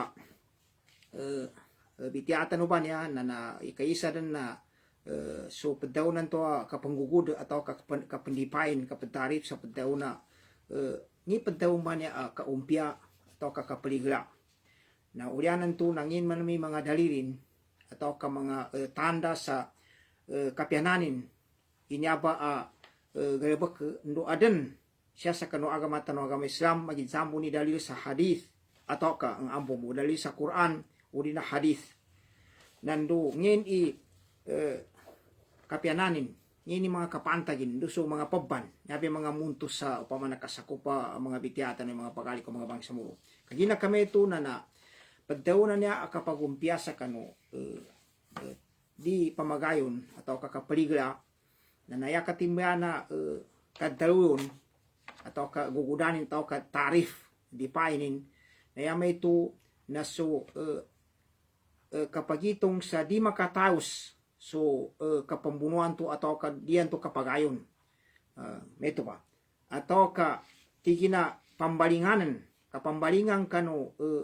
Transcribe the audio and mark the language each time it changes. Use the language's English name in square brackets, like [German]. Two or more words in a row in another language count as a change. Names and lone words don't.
[Maranao] bitiyatan no ba niya na ikaisa din na so padaw nanto kapanggugud atau kapandipain kapatarip sa padaw na ni padaw man niya kaumpya atau kakapaligla na ulyanan to nangin man may mga dalilin atau ka mga tanda sa kapyananin inyaba gayabak ndo aden siya sa kanu agama tanu agama Islam magigsambo ni dalil sa hadith atau ka ang ambo mo dalil sa Quran uri na hadith nando ngin kapyananin ngini mga kapantagin duso mga pabban nabi mga muntos sa upama nakasakupa mga bityatan ng mga pagali ko mga bangsa mo kagina kami ito na pagdaw na niya akapagumpiya sa kanu di pamagayon atau kakapaligla na nayakatimya na kadalon atau kagugudanin atau katarif di painin nayama ito na so kapagitong sa di makataos so kapambunuan to atau diyan to kapagayon meto ba atau ka tigina pambalinganan kapambalingan kano